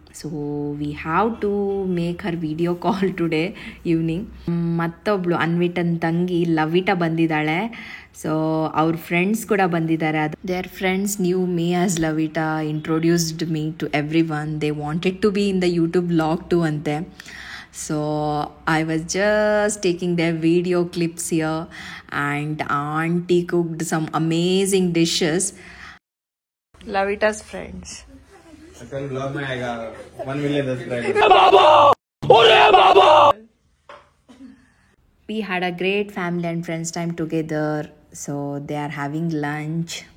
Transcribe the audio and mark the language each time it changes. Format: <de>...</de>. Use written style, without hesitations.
<en>So we have to make her video call today evening.</en> <kn>ಮತ್ತೊಬ್ಳು ಅನ್ವಿಟನ್ ತಂಗಿ ಲವಿಟಾ ಬಂದಿದ್ದಾಳೆ. So ಅವ್ರ friends ಕೂಡ ಬಂದಿದ್ದಾರೆ.</kn> <en>ಅದು their friends knew me as Lavita, introduced me to everyone. They wanted to be in the YouTube vlog too ಅಂತೆ. So I was just taking their video clips here and auntie cooked some amazing dishes. Lavita's friends.</en> <hi>कल blog में आएगा 1 million subscriber.</hi> <en>We had a great family and friends time together. So they are having lunch.</en>